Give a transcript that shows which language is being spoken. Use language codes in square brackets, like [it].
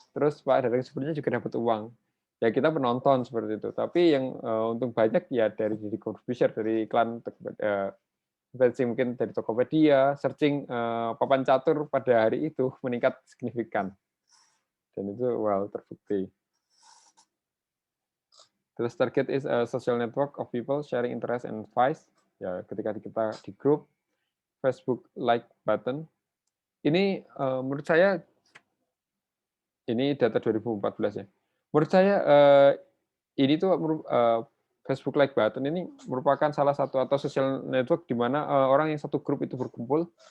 [id] Terus Pak Dadang Suburnya juga dapat uang. Ya kita penonton seperti itu. Tapi yang untung banyak ya dari Deddy Corbuzier, dari iklan mungkin dari Tokopedia, searching papan catur pada hari itu meningkat signifikan. Dan itu terbukti. Terus [en] target is a social network of people sharing interest and advice. [id] Ya, ketika kita di grup Facebook like button. Ini menurut saya ini data 2014 ya. Menurut saya ini tuh Facebook like button ini merupakan salah satu atau social network di mana orang yang satu grup itu berkumpul.